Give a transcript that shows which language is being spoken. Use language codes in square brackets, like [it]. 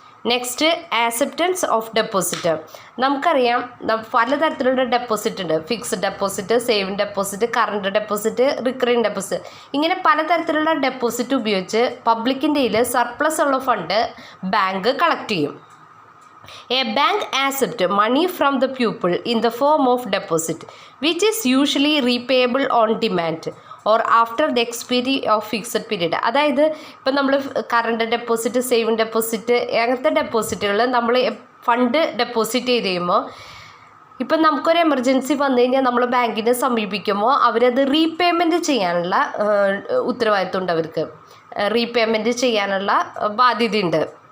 [ml] Next, acceptance of deposit. നമുക്കറിയാം പലതരത്തിലുള്ള deposit ഉണ്ട്. Fixed deposit, saving deposit, current deposit, recurring deposit. ഇങ്ങനെ പലതരത്തിലുള്ള ഡെപ്പോസിറ്റ് ഉപയോഗിച്ച് പബ്ലിക്കിൻ്റെ കയ്യിൽ സർപ്ലസ് ഉള്ള ഫണ്ട് ബാങ്ക് കളക്ട് ചെയ്യും. [en] A bank accepts money from the pupil in the form of deposit, which is usually repayable on demand or after the expiry of fixed period. [ml] അതായത് ഇപ്പം നമ്മൾ current deposit, saving deposit, അങ്ങനത്തെ ഡെപ്പോസിറ്റുകൾ നമ്മൾ fund deposit ചെയ്ത് കഴിയുമ്പോൾ, ഇപ്പം നമുക്കൊരു emergency വന്നു കഴിഞ്ഞാൽ നമ്മൾ ബാങ്കിനെ സമീപിക്കുമ്പോൾ അവരത് റീപേയ്മെൻറ്റ് ചെയ്യാനുള്ള ഉത്തരവാദിത്വം ഉണ്ട്, അവർക്ക് റീപേയ്മെൻറ്റ് ചെയ്യാനുള്ള ബാധ്യതയുണ്ട്.